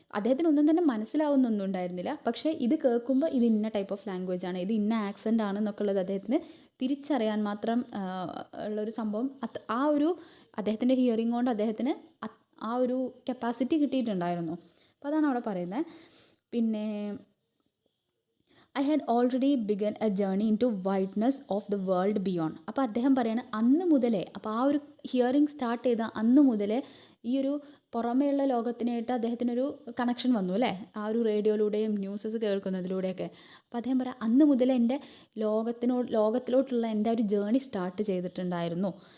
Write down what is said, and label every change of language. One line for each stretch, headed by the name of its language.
Malayalam: അദ്ദേഹത്തിന് ഒന്നും തന്നെ മനസ്സിലാവുന്നൊന്നും ഉണ്ടായിരുന്നില്ല, പക്ഷേ ഇത് കേൾക്കുമ്പോൾ ഇത് ഇന്ന ടൈപ്പ് ഓഫ് ലാംഗ്വേജ് ആണ്, ഇത് ഇന്ന ആക്സെൻ്റ് ആണ് എന്നൊക്കെ ഉള്ളത് അദ്ദേഹത്തിന് തിരിച്ചറിയാൻ മാത്രം ഉള്ളൊരു സംഭവം, ആ ഒരു അദ്ദേഹത്തിൻ്റെ ഹിയറിംഗ് കൊണ്ട് അദ്ദേഹത്തിന് ആ ഒരു കപ്പാസിറ്റി കിട്ടിയിട്ടുണ്ടായിരുന്നു. അപ്പോൾ അതാണ് അവിടെ പറയുന്നത്. പിന്നെ
English: I had already begun a journey into wideness of the world beyond.
Malayalam: അപ്പോൾ അദ്ദേഹം പറയാണ്, അന്ന് മുതലേ, അപ്പോൾ ആ ഒരു ഹിയറിംഗ് സ്റ്റാർട്ട് ചെയ്ത അന്ന് മുതലേ ഈ ഒരു പുറമേയുള്ള ലോകത്തിനായിട്ട് അദ്ദേഹത്തിനൊരു കണക്ഷൻ വന്നു അല്ലേ, ആ ഒരു റേഡിയോയിലൂടെയും ന്യൂസസ് കേൾക്കുന്നതിലൂടെയൊക്കെ. അപ്പോൾ അദ്ദേഹം പറയാം, അന്ന് മുതലേ എൻ്റെ ലോകത്തിലോട്ടുള്ള എൻ്റെ ഒരു ജേണി സ്റ്റാർട്ട് ചെയ്തിട്ടുണ്ടായിരുന്നു.